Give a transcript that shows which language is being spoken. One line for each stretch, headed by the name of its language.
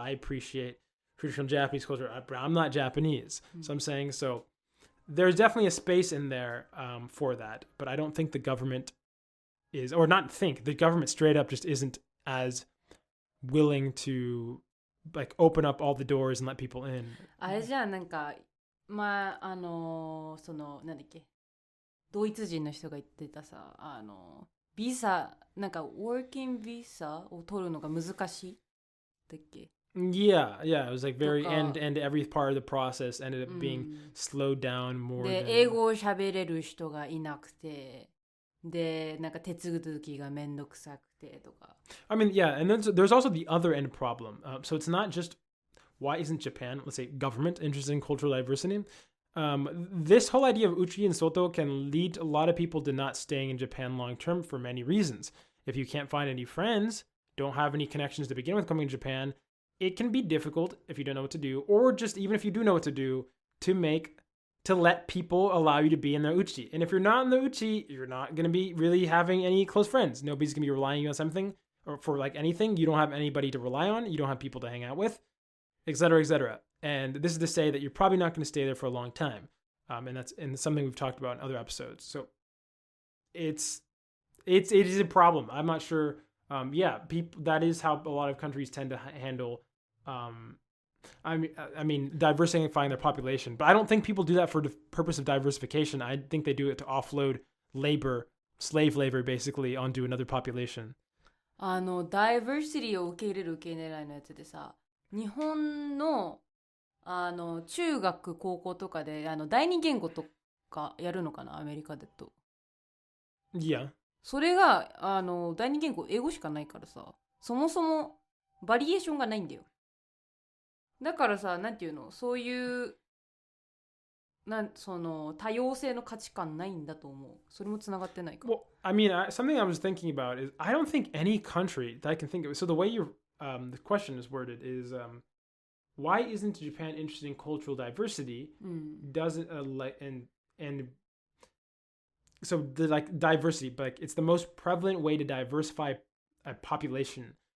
English: I appreciate traditional Japanese culture, but I'm not Japanese. So I'm saying, so there's definitely a space in there for that. But I don't think the government is, or not think, the government straight up just isn't as willing to like open up all the doors and let people in.
Japanese: あれじゃあなんかまあなんだっけ、ドイツ人の人が言ってたさ、ビザなんかworking visa を取るのが難しいだっけ。
English: Yeah, it was like very and every part of the process ended up being slowed down more.
Japanese: で、英語を喋れる人がいなくて、で、なんか手続きがめんどくさくてとか。
English: I mean, yeah, and then there's also the other end problem. So it's not just why isn't Japan, let's say government, interested in cultural diversity? This whole idea of uchi and soto can lead a lot of people to not staying in Japan long term for many reasons. If you can't find any friends, don't have any connections to begin with coming to Japan, it can be difficult if you don't know what to do, or just even if you do know what to do, to let people allow you to be in the uchi. And if you're not in the uchi, you're not going to be really having any close friends. Nobody's going to be relying on something or for like anything. You don't have anybody to rely on. You don't have people to hang out with, etc., etc. And this is to say that you're probably not going to stay there for a long time. And something we've talked about in other episodes. So it is a problem. I'm not sure. People, that is how a lot of countries tend to handle I mean, diversifying their population. But I don't think people do that for the purpose of diversification. I think they do it to offload slave labor, basically, onto another population.
Japanese: ダイバーシティを受け入れる受け入れないのやつでさ、日本の中学高校とかで第二言語とかやるのかな、アメリカだと。
English: Yeah.
Japanese: それが第二言語英語しかないからさ、そもそもバリエーションがないんだよ。だからさ、なんていうの、そういうその多様性の価値観ないんだと思う。それもつながってないか。
English: Well, I mean, something I was thinking about is I don't think any country that I can think of. So the way the question is worded is, why isn't Japan interested in cultural diversity? Doesn't and so the like diversity, but like, it's the most prevalent way to diversify a population.